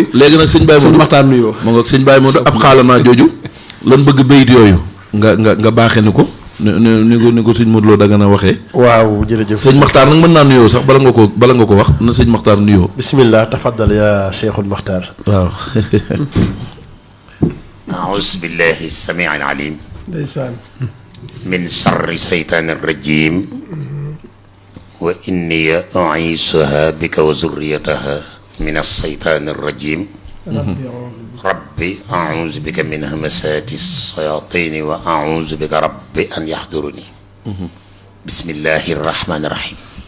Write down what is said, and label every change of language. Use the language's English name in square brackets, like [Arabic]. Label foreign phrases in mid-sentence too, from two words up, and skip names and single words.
[Wolof] léegi nag sëñ Baye sëñ Modou Maxtaar nuyoo ma ngoog sëñ Baye Modou ab xaalanaa jooju lan bëgg bayit yooyu nga baaxee ni ko ni ko sëñ Modou Lo Dagana waxee waaw jërëjëf sëñ Makhtar nag mën naa nuyoo sax bala nga ko wax na sëñ Makhtar nuyoo [Arabic] بسم الله تفضل يا شيخ المختار [Wolof] waaw [Arabic] أعوذ بالله السميع العليم [Wolof] ndeysaan [Arabic] من شر الشيطان الرجيم وإني أعيذها بك وذريتها من الشيطان الرجيم ربي أعوذ بك من همسات الشياطين وأعوذ بك ربي أن يحضرني بسم الله الرحمن الرحيم